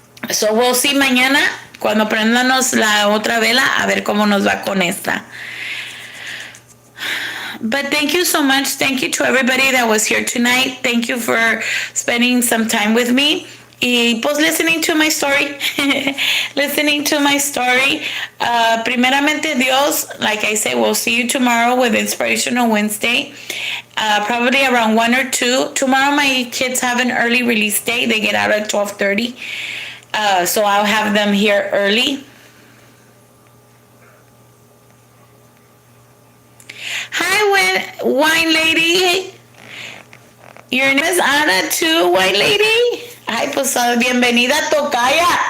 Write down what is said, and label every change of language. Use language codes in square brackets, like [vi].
[en] So we'll see [es] mañana cuando prendamos la otra vela, a ver cómo nos va con esta. [en] But thank you so much. Thank you to everybody that was here tonight. Thank you for spending some time with me. [es] Y pues [en] listening to my story. Listening to my story. [es] Primeramente Dios, [en] like I said, we'll see you tomorrow with Inspirational Wednesday. Probably around 1 or 2. Tomorrow my kids have an early release day. They get out at 12:30. So I'll have them here early. Hi, wine lady. Your name is Ana too, wine lady. [es] Ay, pues bienvenida, tocaya.